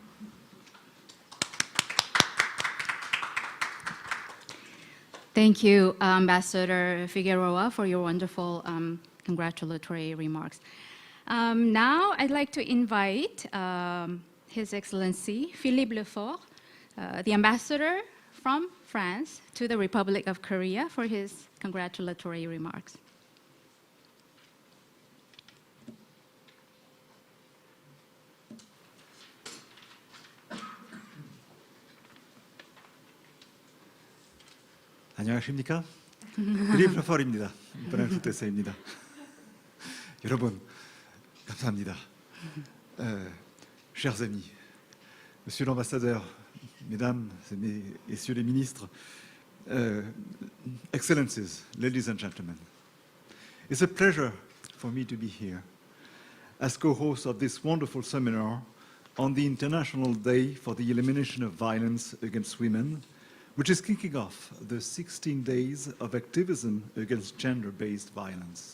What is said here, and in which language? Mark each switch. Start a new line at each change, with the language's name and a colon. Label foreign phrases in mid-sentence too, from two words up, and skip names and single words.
English: Thank you, Ambassador Figueroa, for your wonderful congratulatory remarks. Now, I'd like to invite His Excellency Philippe Lefort, the ambassador from France to the Republic of Korea, for his congratulatory remarks.
Korean: 안녕하십니까? 필립 레퍼입니다. 이번엔 대사입니다. 여러분, 감사합니다.
French: Chers amis, Monsieur l'ambassadeur, Mesdames et Messieurs les ministres,
English: Excellencies, ladies and gentlemen, it's a pleasure for me to be here as co-host of this wonderful seminar on the International Day for the Elimination of Violence Against Women, which is kicking off the 16 days of activism against gender-based violence.